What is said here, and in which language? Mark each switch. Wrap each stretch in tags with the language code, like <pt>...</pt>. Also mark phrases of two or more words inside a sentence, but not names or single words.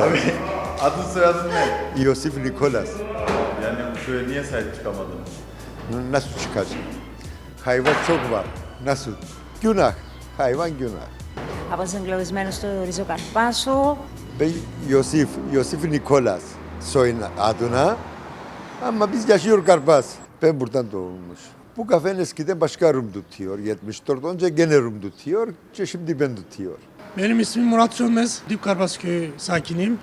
<tr>Adın soyadın ne? Yosif Nikolas. Yani bu köye niye sahip çıkamadın? Nasıl çıkacak? Hayvan çok var. Nasıl? Günah. Hayvan günah.</tr> <el>Από εγκλωβισμένο στο ριζοκαρπάσο.</el> <tr>Ben Yosif Nikolas soyun adına. Ama biz yaşıyor Karpaz. Ben buradan doğulmuş. Bu kafenin eskiden başka Rum tutuyor. 74 önce gene Rum tutuyor. Şimdi ben tutuyor. Benim ismim Murat Sönmez. Dipkarpaz köyü sakiniyim.</tr>